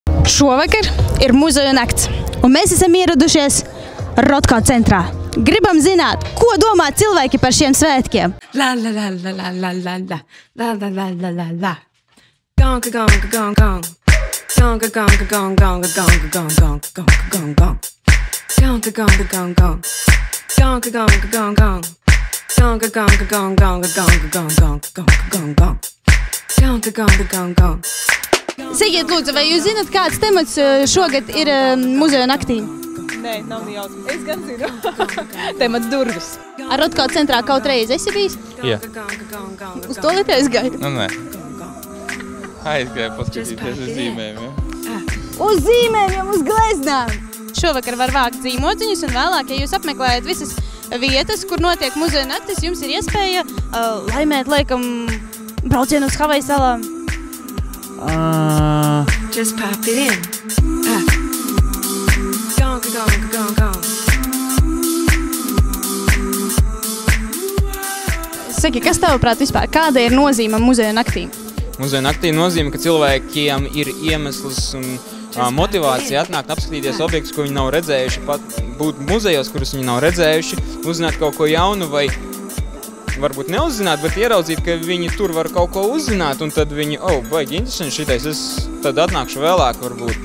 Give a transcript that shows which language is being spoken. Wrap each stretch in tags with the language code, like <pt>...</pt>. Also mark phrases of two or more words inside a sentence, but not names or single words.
<lv>Šovakar ir muzeja nakts, un mēs esam ieradušies Rotko centrā. Gribam zināt, ko domā cilvēki par šiem svētkiem. La la la la la la la la la la la la la la. Gonga gonga gong gong. Gonga gonga gong gong gonga gong gong gong gong gong. Gonga gonga gong gong. Gonga gonga gong gong. Gonga gonga gong gong gonga gong gong gong gong. Gonga gonga gong gong. Sakiet, lūdzu, vai jūs zināt, kāds temats šogad ir muzeja naktī? Nē, nav jautājums. Es gan zinu. Temats durvis. Ar Rotko centrā kaut reiz esi bijis? Jā. Uz to lietu aizgāju? Nu, nē. Aizgāju paskatīties uz zīmēm, ja? Uz zīmēm, uz gleznām! Šovakar var vākt zīmociņus, un vēlāk, ja jūs apmeklējat visas vietas, kur notiek muzeja naktis, jums ir iespēja laimēt, laikam, braucienu uz Havaju salām.</lv> <en>Just pop it in. Gonga gonga gong gong.</en> <lv>Saki, kas tavuprāt vispār? Kāda ir nozīme muzeja naktī? Muzeja naktī nozīme, ka cilvēkiem ir iemesls un motivācija atnākt apskatīties objektus, ko viņi nav redzējuši, pat būt muzejos, kurus viņi nav redzējuši, uzzināt kaut ko jaunu vai varbūt neuzzināt, bet ieraudzīt, ka viņi tur var kaut ko uzzināt, un tad viņi, baigi interesanti šitais, es tad atnākšu vēlāk varbūt.</lv>